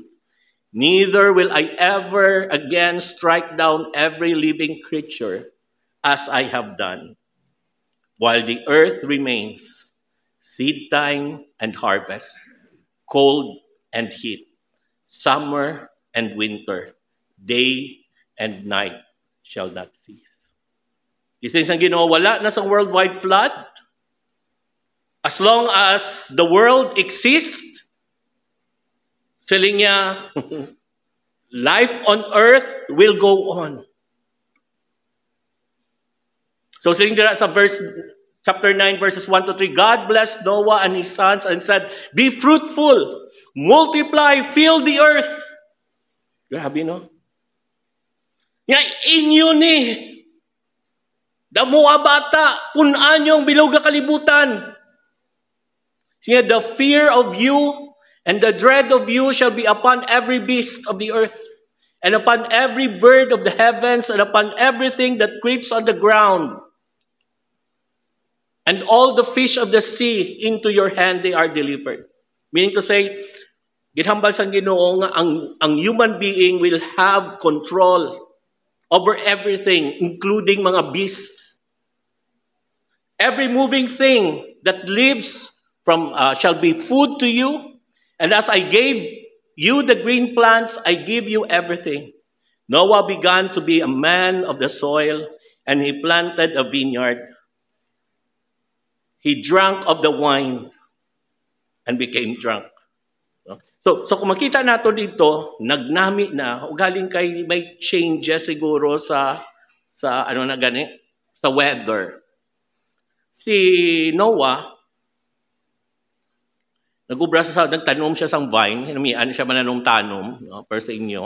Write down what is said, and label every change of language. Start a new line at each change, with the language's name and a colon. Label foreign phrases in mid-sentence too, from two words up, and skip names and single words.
English: Neither will I ever again strike down every living creature as I have done. While the earth remains, seed time and harvest, cold and heat, summer and winter, day and night shall not cease."
Hiligaynon: Isa ang Ginoo, wala na sa
English: worldwide flood. As long as the world exists,
Hiligaynon: siling niya,
English: life on earth will go on. So
Hiligaynon: siling dira sa
English: chapter 9, verses 1 to 3, God blessed Noah and his sons and said, "Be fruitful, multiply, fill the earth."
Hiligaynon: Grabe, no? Nga inyo ni, damuha bata,
Filipino: punan yung
Hiligaynon: bilog na kalibutan. Siya,
English: the fear of you and the dread of you shall be upon every beast of the earth, and upon every bird of the heavens, and upon everything that creeps on the ground. And all the fish of the sea, into your hand they are delivered. Meaning to say,
Hiligaynon: ginhambal sang Ginoo nga ang
English: human being will have control over everything,
Hiligaynon: including mga beasts.
English: Every moving thing that lives shall be food to you. And as I gave you the green plants, I give you everything. Noah began to be a man of the soil, and he planted a vineyard. He drank of the wine and became drunk.
Hiligaynon: So kung makita nato dito, nagnami na, galing kay may changes siguro sa ano na gani, sa weather. Si Noah, nagtanom siya sang vine, hinamian siya mananom-tanom, no, per sa inyo.